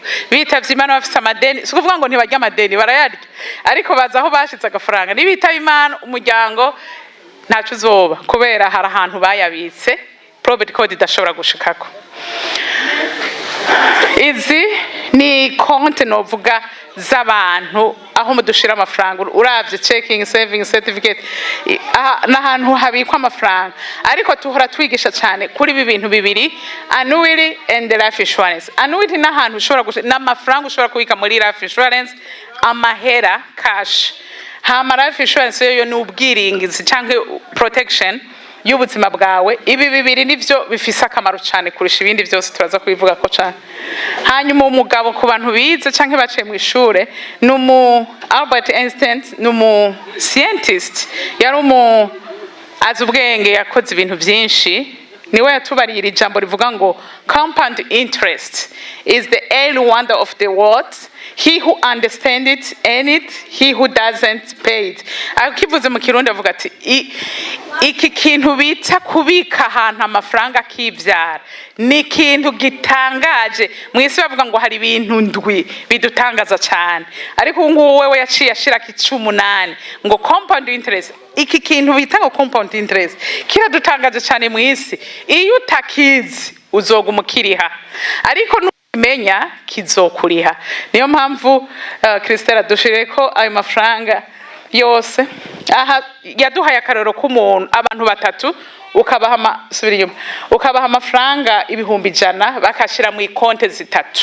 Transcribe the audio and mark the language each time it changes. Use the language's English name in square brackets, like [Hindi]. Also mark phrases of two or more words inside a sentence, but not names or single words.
[Rundi] Bitavye Imana bafise amadeni, sikuvuga ngo ntibarya amadeni, barayarya, ariko baza aho bashitse agafaranga. Nibitaba Imana umuryango ntacu uzoba, kubera hari ahantu bayabitse [English] probate code [Rundi] idashobora gushikako. Izi ni konti novuga z'abantu aho mudushira amafaranga, uravye checking, saving, certificate, n'ahantu habikwa amafaranga. Ariko tuhora twigisha cyane kuri ibi bintu bibiri, [English] annuity and life insurance. [Rundi] Annuity n'ahantu ushobora n'amafaranga ushobora kubika muri [English] life insurance, [Rundi] amahera cash. Hama [English] life insurance [Rundi] yo ni ubwiringizi canke protection y'ubuzima bwawe. Ibi bibiri nivyo bifise akamaro cyane kurusha ibindi byose turaza kubivuga ko cyane. Hanyuma umugabo ku bantu bize canke baciye mu ishure, numu Albert Einstein, numu scientist, yari azi ubwenge, yakoze ibintu byinshi. Niwe yatubarira ijambo rivuga ngo [English] compound interest is the only wonder of the world. He who understands it earn it, he who doesn't pay it. [Rundi] Akivuze mu Kirundi avuga ati iki kintu bita kubika ahantu amafaranga kivyara ni kintu gitangaje. Mwisi bavuga ngo hari ibintu ndwi bidutangaza cyane, ariko ubu wewe yaciye ashira ki 18 ngo [English] compound interest. [Rundi] Iki kintu bita ngo [English] compound interest [Rundi] kiradutangaje cyane mwisi, iyo utakizi uzoga umukiriha, ariko ukimenya kizokuriha. Niyo mpamvu Christelle dushire ko ayo mafaranga yose aha yaduhaye akarero k'umuntu abantu batatu ukabaha amafaranga 100 bakashira mu ikonte zitatu.